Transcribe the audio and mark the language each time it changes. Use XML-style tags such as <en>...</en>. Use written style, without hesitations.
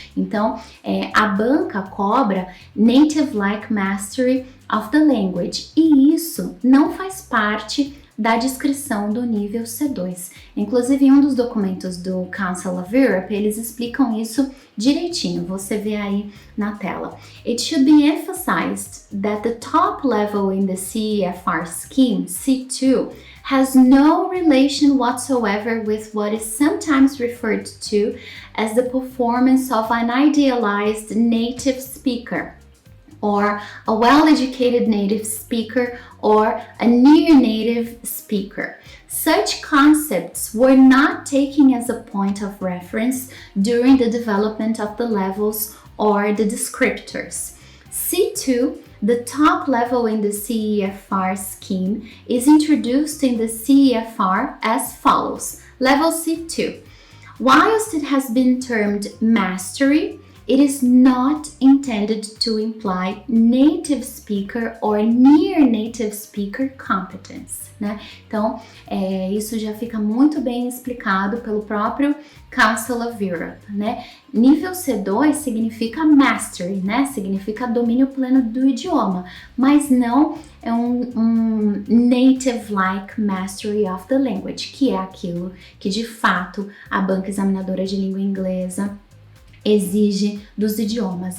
<pt>Então, a banca cobra</pt> <en>native-like mastery of the language,</en> <pt>e isso não faz parte da descrição do nível C2. Inclusive, em um dos documentos do Council of Europe, eles explicam isso direitinho, você vê aí na tela.</pt> <en>It should be emphasized that the top level in the CEFR scheme, C2, has no relation whatsoever with what is sometimes referred to as the performance of an idealized native speaker, or a well-educated native speaker, or a near-native speaker. Such concepts were not taken as a point of reference during the development of the levels or the descriptors. C2, the top level in the CEFR scheme, is introduced in the CEFR as follows. Level C2. Whilst it has been termed mastery, it is not intended to imply native speaker or near native speaker competence, né?</en> <pt>Então, isso já fica muito bem explicado pelo próprio Council of Europe, né? Nível C2 significa mastery, né? Significa domínio pleno do idioma, mas não é um</pt> <en>native-like mastery of the language,</en> <pt>que é aquilo que de fato a banca examinadora de língua inglesa exige dos idiomas.</pt>